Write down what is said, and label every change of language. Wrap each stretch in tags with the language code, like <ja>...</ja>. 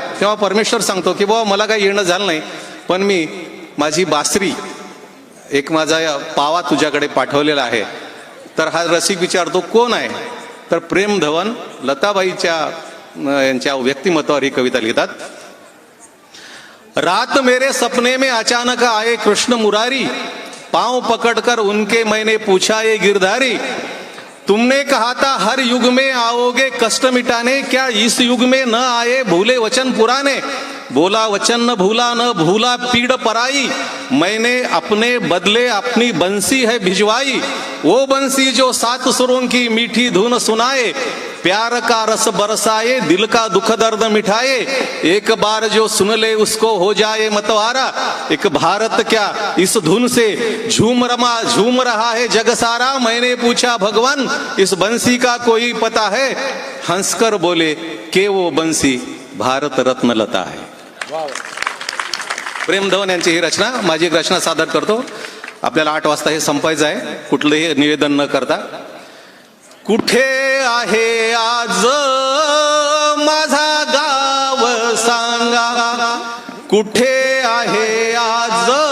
<mr>तेव्हा परमेश्वर सांगतो की मला काही येणं झालं नाही, पण मी माझी बासरी, एक माझा पावा तुझ्याकडे पाठवलेला आहे. तर हा रसिक विचारतो कोण आहे, तर प्रेम धवन लताबाईच्या यांच्या व्यक्तिमत्वावर ही कविता लिहितात.</mr> <hi>रात मेरे सपने में अचानक आए कृष्ण मुरारी, पांव पकड़कर उनके मैंने पूछा ये गिरधारी, तुमने कहा था हर युग में आओगे कष्ट मिटाने, क्या इस युग में न आए भूले वचन पुराने, बोला वचन न भूला पीड़ पराई, मैंने अपने बदले अपनी बंसी है भिजवाई, वो बंसी जो 7 सुरों की मीठी धुन सुनाए, प्यार का रस बरसाए, दिल का दुख दर्द मिठाए, एक बार जो सुन ले उसको हो जाए मतवारा, एक भारत क्या इस धुन से झूम रहा है जग सारा, मैंने पूछा भगवान इस बंसी का कोई पता है, हंसकर बोले के वो बंसी भारत रत्न लता है.</hi> <mr>प्रेम धवन यांची ही रचना. माझी एक रचना सादर करतो. आपल्याला 8 वाजता हे संपायचं आहे, कुठलंही निवेदन न करता. कुठे आहे आज माझा गाव सांगा, कुठे आहे आज</mr>